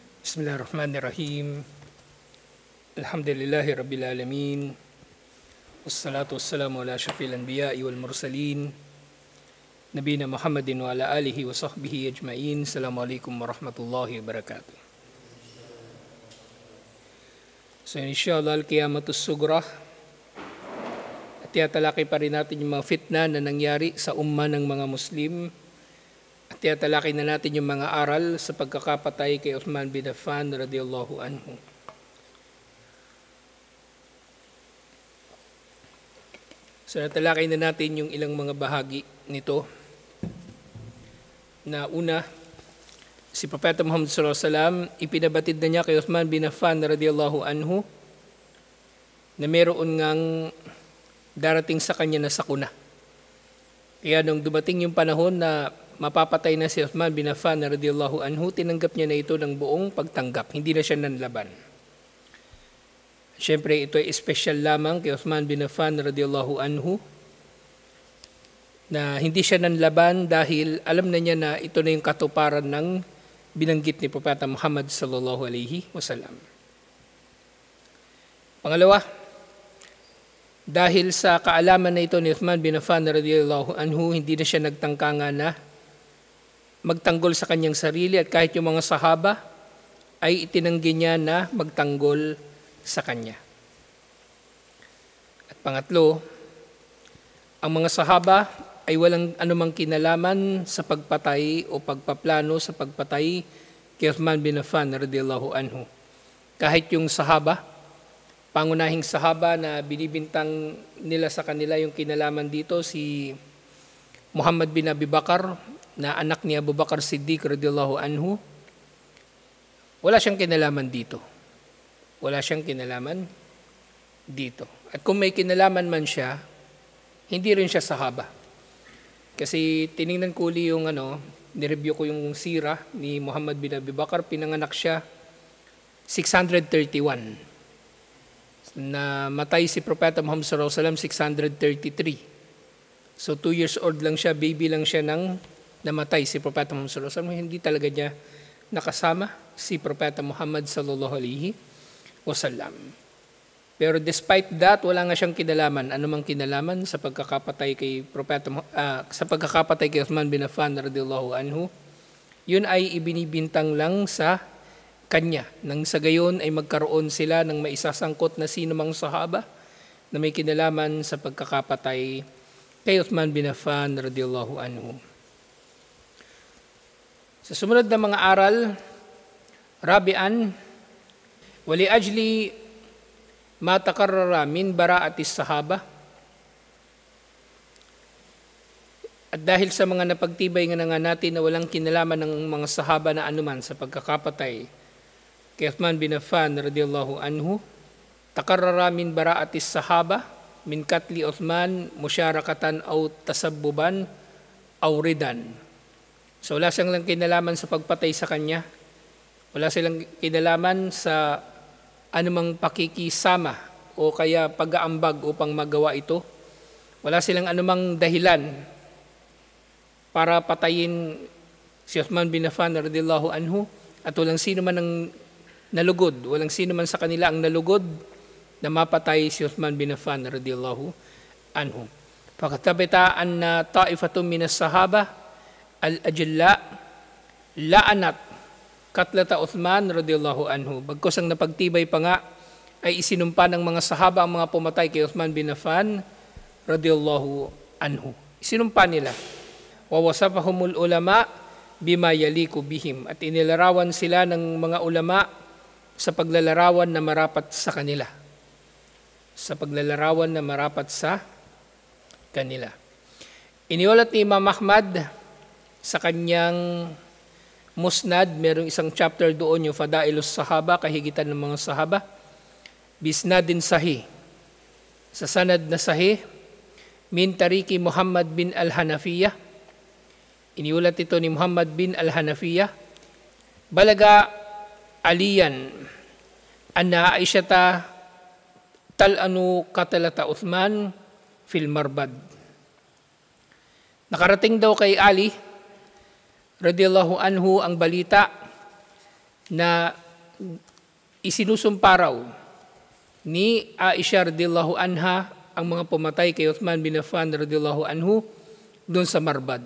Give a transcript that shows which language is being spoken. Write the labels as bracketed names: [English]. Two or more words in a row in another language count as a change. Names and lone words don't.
[Arabic] بسم الله الرحمن الرحيم. الحمد لله رب العالمين. والصلاة والسلام على أشرف الأنبياء والمرسلين. نبينا محمد وعلى آله وصحبه أجمعين. السلام عليكم ورحمة الله وبركاته. So إن شاء الله القيامة الصغرى. [Filipino] At tiyatalaki pa rin natin yung mga fitna na nangyari sa umma ng mga Muslim. At tiyatalaki na natin yung mga aral sa pagkakapatay kay Uthman bin Affan [Arabic] رضي الله عنه. [Filipino] So natalakay na natin yung ilang mga bahagi nito. Na una, si Propeta Muhammad [Arabic] صلى الله عليه وسلم, [Filipino] ipinabatid na niya kay Uthman bin Affan [Arabic] رضي الله عنه [Filipino] na meron ngang darating sa kanya na sakuna. Kaya nung dumating yung panahon na mapapatay na si Uthman bin Affan [Arabic] رضي الله عنه, [Filipino] tinanggap niya na ito ng buong pagtanggap. Hindi na siya nanlaban. Siyempre, ito ay special lamang kay Uthman bin Affan [Arabic] رضي الله عنه [Filipino] na hindi siya nanlaban dahil alam na niya na ito na yung katuparan ng binanggit ni Propeta Muhammad [Arabic] صلى الله عليه وسلم. [Filipino] Pangalawa, dahil sa kaalaman na ito ni Uthman bin Affan [Arabic] رضي الله عنه, [Filipino] hindi na siya nagtangkanga na magtanggol sa kanyang sarili at kahit yung mga sahaba ay itinanggi niya na magtanggol sa kanya. At pangatlo, ang mga sahaba ay walang anumang kinalaman sa pagpatay o pagpaplano sa pagpatay kay Uthman bin Affan [Arabic] رضي الله عنه. [Filipino] Kahit yung sahaba, pangunahing sahaba na binibintang nila sa kanila yung kinalaman dito, si Muhammad bin Abi Bakar, na anak ni Abu Bakar Siddiq [Arabic] رضي الله عنه, [Filipino] wala siyang kinalaman dito. Wala siyang kinalaman dito. At kung may kinalaman man siya, hindi rin siya sahaba. Kasi tiningnan ko uli yung nireview ko yung sira ni Muhammad bin Abi Bakar, pinanganak siya 631. Na matay si Propeta Muhammad [Arabic] صلى الله عليه وسلم [Filipino] 633. So 2 [English] years old [Filipino] lang siya, baby lang siya nang namatay si Propeta Muhammad [Arabic] صلى الله عليه وسلم. [Filipino] Hindi talaga niya nakasama si Propeta Muhammad [Arabic] صلى الله عليه وسلم. [Filipino] Pero [English] despite that, [Filipino] wala nga siyang kinalaman, anumang kinalaman sa pagkakapatay kay Uthman bin Affan [Arabic] رضي الله عنه. [Filipino] Yun ay ibinibintang lang sa kanya. Nang sa gayon ay magkaroon sila ng maisasangkot na sino mang sahaba na may kinalaman sa pagkakapatay kay Uthman bin Affan [Arabic] رضي الله عنه. [Filipino] Sa sumunod na mga aral, [Arabic] رابعًا، ولأجل ما تقرر من براءة الصحابة. [Filipino] At dahil sa mga napagtibay nga natin na walang kinalaman ng mga sahaba na anuman sa pagkakapatay kay Uthman bin Affan [Arabic] رضي الله عنه, تقرر من براءة الصحابة من قتل عثمان مشاركة أو تسببا أو رضا. [Filipino] So wala silang kinalaman sa pagpatay sa kanya. Wala silang kinalaman sa anumang pakikisama o kaya pag-aambag upang magawa ito. Wala silang anumang dahilan para patayin si Uthman bin Affan [Arabic] رضي الله عنه [Filipino] at walang sino man ang nalugod. Walang sino man sa kanila ang nalugod na mapatay si Uthman bin Affan [Arabic] رضي الله عنه. فقد ثبت أن طائفة من الصحابة الأجلة لعنت قتلة عثمان رضي الله عنه. [Filipino] Bagkus ang napagtibay pa nga ay isinumpa ng mga sahaba ang mga pumatay kay Uthman bin Affan [Arabic] رضي الله عنه. [Filipino] Isinumpa nila. [Arabic] ووصفهم العلماء بما يليق بهم. [Filipino] At inilarawan sila ng mga ulama sa paglalarawan na marapat sa kanila. Sa paglalarawan na marapat sa kanila. Iniulat ni Imam Ahmad sa kanyang Musnad, merong isang chapter doon, yung Fadailus Sahaba, kahigitan ng mga sahaba. [Arabic] بإسناد صحيح. [Filipino] Sa sanad na sahih, [Arabic] من طريق محمد بن الحنفية. [Filipino] Iniulat ito ni Muhammad bin al-Hanafiyah. [Arabic] بلغ عليًا أن عائشة تلعن قتلة عثمان في المربد. [Filipino] Nakarating daw kay Ali [Arabic] رضي الله عنه [Filipino] ang balita na isinusumpa raw ni Aisha [Arabic] رضي الله عنها [Filipino] ang mga pumatay kay Uthman bin Affan [Arabic] رضي الله عنه [Filipino] doon sa Marbad.